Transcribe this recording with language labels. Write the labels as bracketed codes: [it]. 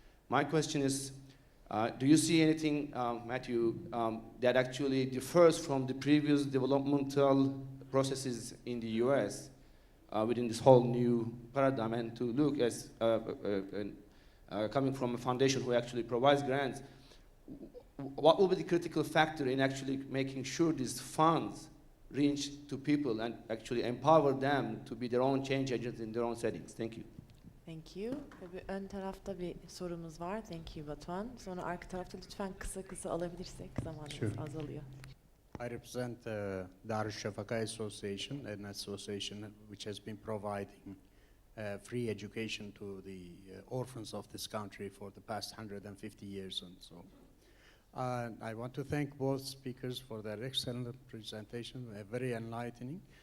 [en] My question is, do you see anything, Matthew, that actually differs from the previous developmental processes in the US within this whole new paradigm, and to look as coming from a foundation who actually provides grants, what will be the critical factor in actually making sure these funds reach to people and actually empower them to be their own change agents in their own settings? Thank you. Thank you. [tr] Tabii ön tarafta bir sorumuz var. [en] Thank you [tr] Batuhan. Sonra arka tarafta lütfen kısa alabilirsek zamanımız [en] Sure. [tr] azalıyor. [en] I represent Darüşşafaka Association, an association which has been providing free education to the orphans of this country for the past 150 years and so. I want to thank both speakers for their excellent presentation, very enlightening.